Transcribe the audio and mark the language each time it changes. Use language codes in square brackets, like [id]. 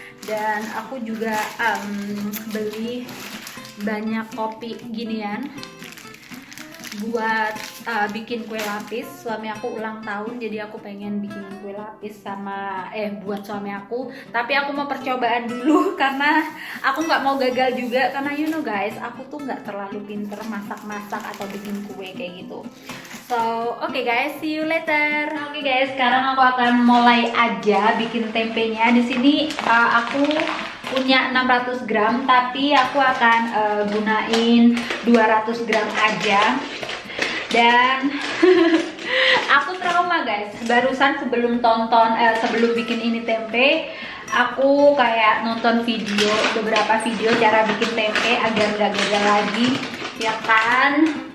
[id] Dan aku juga beli banyak kopi ginian buat bikin kue lapis. Suami aku ulang tahun, jadi aku pengen bikin kue lapis buat suami aku. Tapi aku mau percobaan dulu karena aku nggak mau gagal juga, karena [en] you know guys, [id] aku tuh nggak terlalu pinter masak-masak atau bikin kue kayak gitu. [en] So oke guys, see you later. [id] Oke guys, sekarang aku akan mulai aja bikin tempenya. Di sini aku punya 600 gram, tapi aku akan gunain 200 gram aja. Dan aku trauma guys, barusan sebelum bikin ini tempe, aku kayak nonton beberapa video cara bikin tempe agar gak gagal lagi, ya kan?